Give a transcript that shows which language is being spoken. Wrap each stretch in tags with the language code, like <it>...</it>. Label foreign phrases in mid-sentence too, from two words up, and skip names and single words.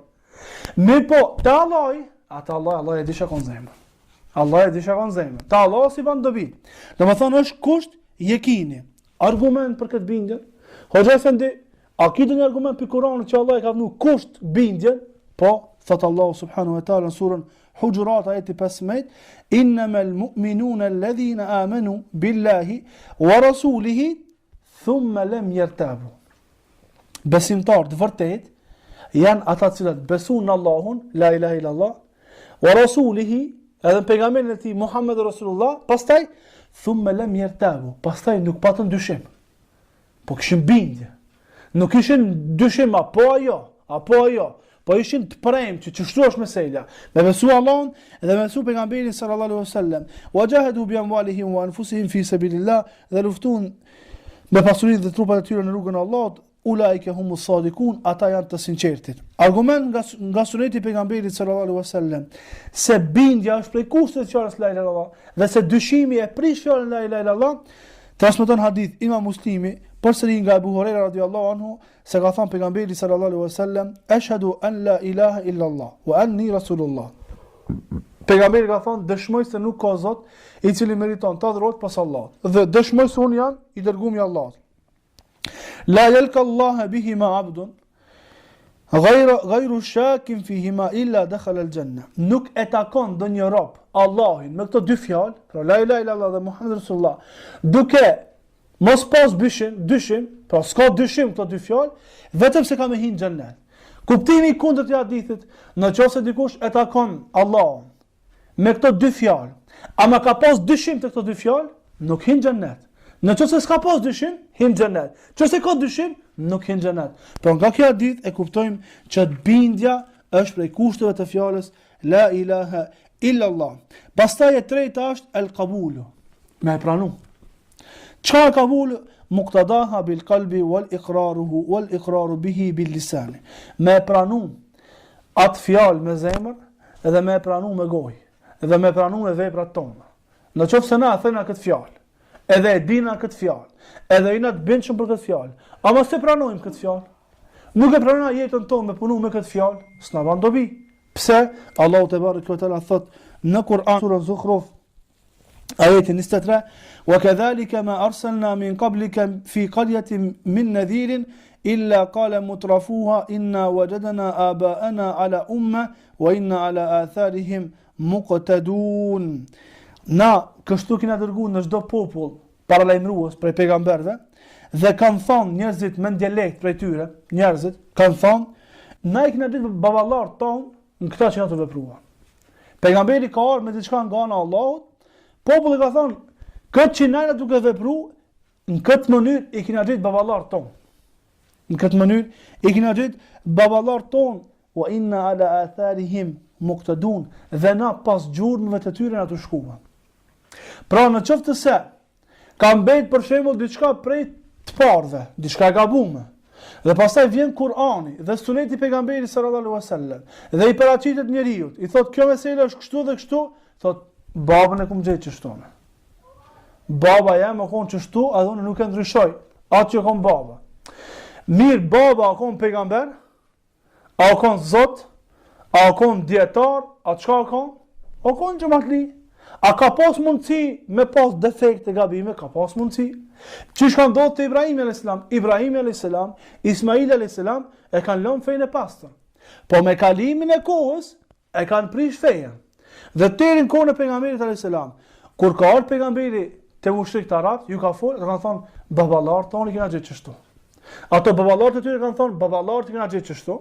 <sq>Me po, të Allah e di shakon zemër. Allah e di shakon zemër. Të Allah si ban dobi. Dhe më thonë është kusht jekini. Argument për këtë bindjen. Hoxha Efendi, a ki një argument për Kur'anit që Allah e ka vënë kusht bindjen? Po, thot Allah</sq> <ar>سبحانه وتعالى</ar> <sq>në surën Hujurat ajeti 15,</sq> <ar>إنما المؤمنون الذين آمنوا بالله ورسوله ثم لم يرتابوا.</ar> <sq>Besimtarët vërtet janë ata cilët besojnë në Allahun,</sq> <ar>لا إله إلا الله، ورسوله,</ar> <sq>edhe pejgamberin e tij</sq> <ar>محمد رسول الله,</ar> <sq>pastaj</sq> <ar>ثم لم يرتابوا,</ar> <sq>pastaj nuk patën dyshim. Po kishin bindje. Nuk kishin dyshim apo ajo. Po ishin të premtë që çështu është mesela. Me besu Allahun dhe me besu pejgamberin</sq> <ar>صلى الله عليه وسلم. وجاهدوا بأموالهم وأنفسهم في سبيل الله,</ar> <sq>dhe luftun me pasurinë dhe trupat e tyre në rrugën e Allahut.</sq> <ar>أولئك هم الصادقون,</ar> <sq>ata janë të sinqertit. Argument nga suneti pejgamberit</sq> <ar>صلى الله عليه وسلم</ar> <sq>se bindja është prej kushteve të fjalës</sq> <ar>لا إله إلا الله</ar> <sq>dhe se dyshimi e prish fjalën</sq> <ar>لا إله إلا الله,</ar> <sq>transmeton hadith Imam Muslimi përsëri nga Abu Huraira</sq> <ar>رضي الله عنه</ar> <sq>se ka thënë pejgamberi</sq> <ar>صلى الله عليه وسلم أشهد أن لا إله إلا الله وأني رسول الله.</ar> <sq>Pejgamberi ka thënë dëshmoj se nuk ka zot i cili meriton të adhurohet pas Allahut dhe dëshmoj se unë jam i dërguar i Allahut.</sq> <ar>لا يلقى الله بهما عبد غير شاك فيهما إلا دخل الجنة.</ar> <sq>Nuk e takon ndonjë rob Allahin me këto dy fjalë, pra</sq> <ar>لا إله إلا الله</ar> <sq>dhe</sq> <ar>محمد رسول الله,</ar> <sq>duke mos pas dyshim, pra s'ka dyshim këto dy fjalë, vetëm se ka me hinë xhennet. Kuptimi i kundërt i hadithit, nëse dikush e takon Allahun me këto dy fjalë, ama ka pas dyshim të këto dy fjalë, nuk hinë xhennet. Nëse s'ka pas dyshim, hinë xhennet. Nëse ka dyshim, nuk hinë xhennet. Por nga kjo hadith e kuptojmë që bindja është prej kushteve të fjalës</sq> <ar>لا إله إلا الله.</ar> <sq>Pastaj e treta është el-qabulu, me e pranu. Çka e qabulu?</sq> <ar>مقتضاها بالقلب والإقرار به باللسان.</ar> <sq>Me e pranu atë fjalë me zemër edhe me e pranu me gojë, edhe me e pranu me veprat tona. Nëse na thëna këtë fjalë, edhe e dina këtë fjalë, edhe jena të bindshëm për këtë fjalë, ama se pranojmë këtë fjalë, nuk e pranojmë jetën tonë me punu me këtë fjalë, s'na ban dobi. Pse? Allahu</sq> <ar>تبارك وتعالى</ar> <sq>thot në Kur'an surën Zukhruf ajeti 23,</sq> <ar>وكذلك ما أرسلنا من قبلك في قرية من نذير إلا قال مترفوها إنا وجدنا آباءنا على أمة وإنا على آثارهم مقتدون.</ar> <sq>Na kështu kena dërguar në çdo popull paralajmërues prej pejgamberëve dhe kanë thonë njerëzit me dialekt prej tyre, njerëzit kanë thonë na i kena ditë baballarët tonë në këta që na të vepruan. Pejgamberi ka ardhur me diçka nga ana e Allahut, populli ka thonë këtë që na duke vepruar në këtë mënyrë i kena ditë baballarët tonë. Në këtë mënyrë i kena ditë baballarët tonë</sq> <ar>وإنا على آثارهم مقتدون,</ar> <sq>dhe na pas gjurmëve të tyre na të shkuan. Pra në qoftë se ka mbet për shembull diçka prej të parëve, diçka e gabuar, dhe pastaj vjen Kur'ani dhe suneti pejgamberit</sq> <ar>صلى الله عليه وسلم</ar> <sq>dhe i paraqitet njeriu, i thot kjo mesela është kështu dhe kështu, thot babën e kum gjetë kështu. Baba jam e kon kështu, a unë nuk e ndryshoj atë që kon baba. Mirë, baba a kon pejgamber, a kon zot, a kon dietar, a çka kon? A kon xhamatli. A ka pas mundësi me pas defekte gabime? Ka pas mundësi. Çish ka ndodhur te Ibrahim a.s. Ibrahim a.s. Ismail a.s. e kanë lënë fenë e pastër. Po me kalimin e kohës e kanë prish fenë. Dhe deri në kohën e pejgamberit a.s. kur ka ardhur pejgamberi te mushrikët arab, ju ka folë dhe kanë thonë baballarët tonë kena gjetë çështu. Ato baballarët e tyre kanë thonë baballarët kena gjetë çështu.</sq>